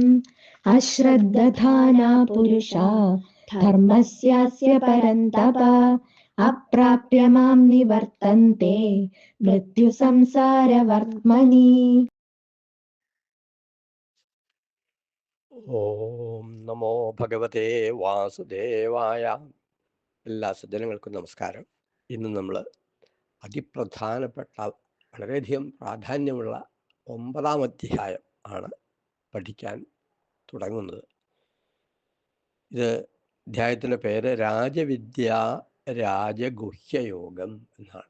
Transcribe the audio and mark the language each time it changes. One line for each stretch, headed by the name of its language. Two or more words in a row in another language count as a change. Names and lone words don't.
Sanskrit: अश्रद्धधाना पुरुषा धर्मस्यास्य परन्तप। अप्राप्य मां निवर्तन्ते मृत्युसंसारवर्त्मनि। ഓം നമോ ഭഗവതേ വാസുദേവായ.
Malayalam: എല്ലാ സജ്ജനങ്ങൾക്കും നമസ്കാരം. ഇന്ന് നമ്മൾ അതിപ്രധാനപ്പെട്ട വളരെയധികം പ്രാധാന്യമുള്ള 9-ാം അധ്യായം ആണ് പഠിക്കാൻ തുടങ്ങുന്നത്. ഇത് അധ്യായത്തിൻ്റെ പേര് രാജവിദ്യ രാജഗുഹ്യയോഗം എന്നാണ്.